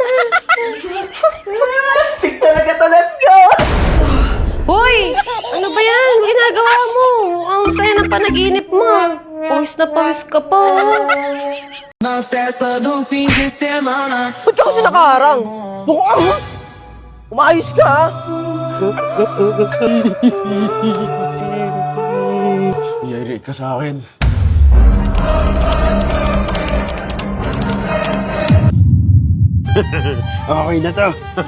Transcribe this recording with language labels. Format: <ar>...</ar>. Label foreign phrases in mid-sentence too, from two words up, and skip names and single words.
<tl>Stick talaga to.</tl> <en>Let's go.</en> <tl>ginagawa mo? Ang saya ng panaginip mo. Pawis na pawis ka pa.</tl> <pt>Na festa do fim de semana.</pt> <tl>Ba't ka kasi nakaharang? Mukhang... Umayos ka, ha? Yari ka sa akin. Okay na to.</tl>